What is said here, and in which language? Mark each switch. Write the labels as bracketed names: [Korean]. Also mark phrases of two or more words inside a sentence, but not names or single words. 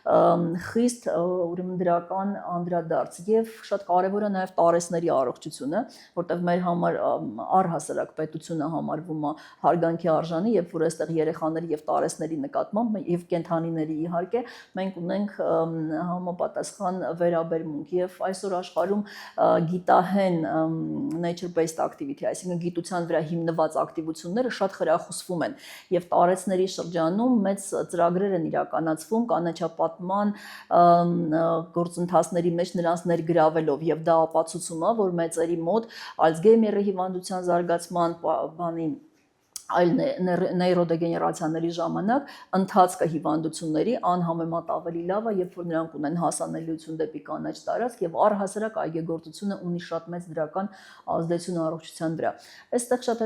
[Armenian] խիստ ուրեմն դրական անդրադարձ եւ շատ կարեւոր է նաեւ տարեսների առողջությունը, որտեղ մեր համար առհասարակ պետությունը համարվում է հարգանքի արժանի, երբ որ այստեղ երեխաների եւ տարեսների նկատմամբ եւ կենդանիների իհարկե մենք ունենք համապատասխան վերաբերմունք եւ այսօր աշխարհում գիտահեն [English] nature based activity, [Armenian] այսինքն գիտության վրա հիմնված ակտիվությունները շատ խրախուսվում են եւ տարեցների շրջանում մեծ ծրագրեր են իրականացվում կանաչապատման գործընթացների մեջ նրանց ներգրավելով եւ դա ապացուցում է որ մեծերի մոտ Ալցգեյմերի հիվանդության զարգացման բանին այլ նեյրոդեգեներացիաների ժամանակ ընթացքը հիվանդությունների անհամեմատ ավելի լավ է, երբ որ նրանք ունեն հասանելիություն դեպի կանաչ տարածք եւ առհասարակ այգեգործությունը ունի շատ մեծ դրական ազդեցություն առողջության վրա։ Այստեղ շատ